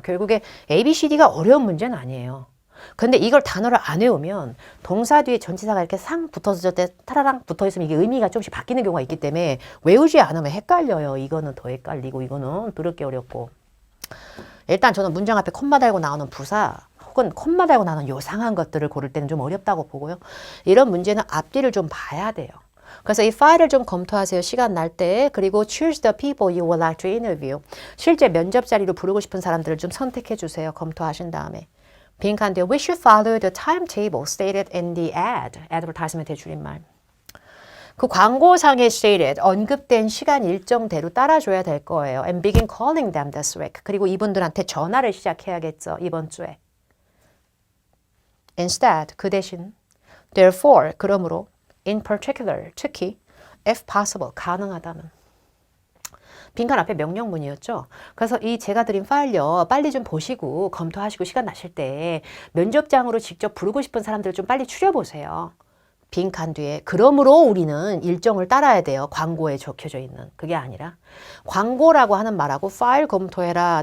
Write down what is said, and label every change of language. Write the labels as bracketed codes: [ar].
[ko] 결국에 ABCD가 어려운 문제는 아니에요. 근데 이걸 단어를 안 외우면 동사 뒤에 전치사가 이렇게 상 붙어서 때 타라랑 붙어있으면 이게 의미가 조금씩 바뀌는 경우가 있기 때문에 외우지 않으면 헷갈려요. 이거는 더 헷갈리고 이거는 더럽게 어렵고. 일단 저는 문장 앞에 콤마 달고 나오는 부사 혹은 콤마 달고 나오는 요상한 것들을 고를 때는 좀 어렵다고 보고요. 이런 문제는 앞뒤를 좀 봐야 돼요. 그래서 이 파일을 좀 검토하세요. 시간 날 때. 그리고 [en] choose the people you would like to interview. [ko] 실제 면접 자리로 부르고 싶은 사람들을 좀 선택해 주세요. 검토하신 다음에. 빈칸데 [en] we should follow the timetable stated in the ad. [ko] advertisement의 줄임말. 그 광고상에 stated, 언급된 시간 일정대로 따라줘야 될 거예요. [en] and begin calling them this week. [ko] 그리고 이분들한테 전화를 시작해야겠죠. 이번 주에. [en] Instead, [ko] 그 대신 [en] therefore, [ko] 그러므로 [en] in particular, [ko] 특히 [en] if possible, [ko] 가능하다면. 빈칸 앞에 명령문이었죠. 그래서 이 제가 드린 파일요. 빨리 좀 보시고 검토하시고 시간 나실 때 면접장으로 직접 부르고 싶은 사람들을 좀 빨리 추려보세요. 빈칸 뒤에 그러므로 우리는 일정을 따라야 돼요. 광고에 적혀져 있는. 그게 아니라 광고라고 하는 말하고 파일 검토해라.